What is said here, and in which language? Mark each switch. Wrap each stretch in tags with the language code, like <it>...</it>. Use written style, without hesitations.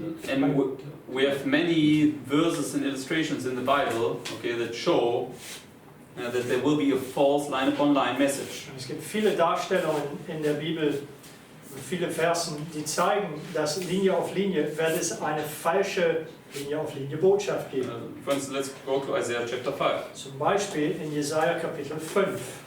<en>And we have many verses and illustrations in the Bible, okay, that show that there will be a false line-upon-line message.</en> <de>Und es gibt viele Darstellungen in der Bibel, viele Versen, die zeigen, dass Linie auf Linie wird es eine falsche Linie auf Linie Botschaft geben.</de> <en>For instance, let's go to Isaiah chapter 5.</en> <de>Zum Beispiel in Jesaja Kapitel 5.</de>